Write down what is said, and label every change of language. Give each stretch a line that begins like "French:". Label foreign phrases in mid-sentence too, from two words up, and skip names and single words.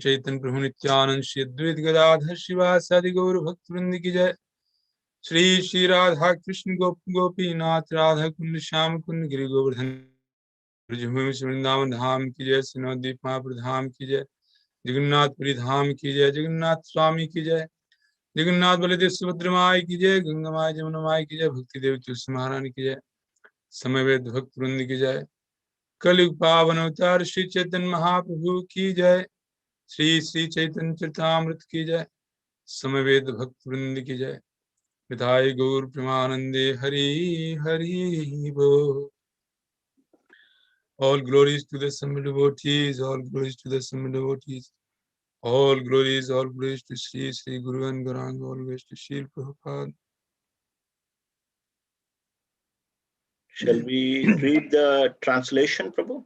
Hindi: Chaitanya Prabhu Nityanand Shri Advaita Gadadhar Shivasadi Gaur Bhakta Vrind की जय Shri Shri Radha Krishna Gopi Nath Radha Kund Sham Kund Giri Govardhan Brajbhumi Vrindavan Dham की जय Sinodip Mahaprabhu Dham की जय जगन्नाथ पुरी धाम की जय जगन्नाथ स्वामी की जय जगन्नाथ बलदेव सुभद्रा माई की जय गंगा माई जमुना माई की जय भक्ति देव तुलसी महारानी की जय समवेत भक्त वृंद की जय कलयुग पावन अवतार श्री चैतन्य महाप्रभु की जय श्री श्री चैतन्य चरितामृत की जय समवेत भक्त वृंद की जय विधाय गौर प्रेमानंदे हरि हरि बोल
English: All glories to the assembled devotees, all glories to the assembled devotees. All glories to Sri Sri Guru and Gauranga, all glories to Sri Prabhupada. Shall we read the translation, Prabhu?